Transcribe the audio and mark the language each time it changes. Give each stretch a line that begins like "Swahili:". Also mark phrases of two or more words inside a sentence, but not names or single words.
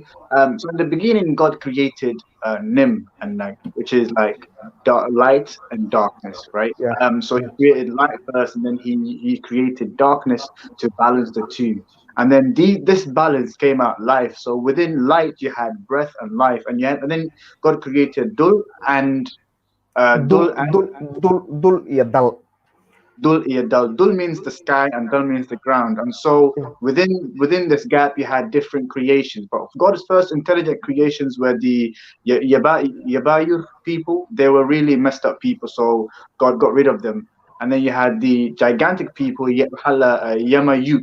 English: So in the beginning, God created Nim and Nag, which is like light and darkness, right? Yeah. So he created light first, and then he created darkness to balance the two. And then this balance came out life. So within light, you had breath and life, and then God created Dul Dul and dul dul dul ya dal. Dul, yeah, Dul. Dul means the sky and Dul means the ground. And so within this gap, you had different creations. But God's first intelligent creations were the Yabayur people. They were really messed up people. So God got rid of them. And then you had the gigantic people, Yamayuk.